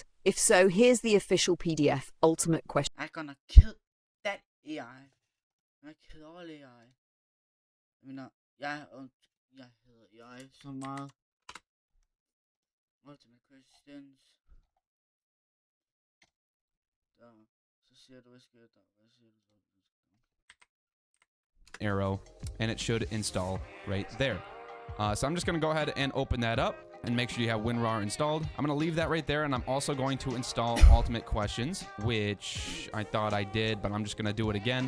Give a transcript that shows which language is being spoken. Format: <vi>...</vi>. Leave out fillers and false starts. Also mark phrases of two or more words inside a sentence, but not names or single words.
<en>If so, here's the official PDF, Ultimate Questions. I'm gonna kill that AI. Jeg kill all AI.</en> <da>Jeg mener, jeg hader AI så meget. Ultimate questions. Der. Så siger du, hvad sker der? Hvad siger du så?</da> <en>Arrow, and it should install right there. So I'm just going to go ahead and open that up and make sure you have WinRAR installed. I'm going to leave that right there, and I'm also going to install Ultimate Questions, which I thought I did, but I'm just going to do it again.</en>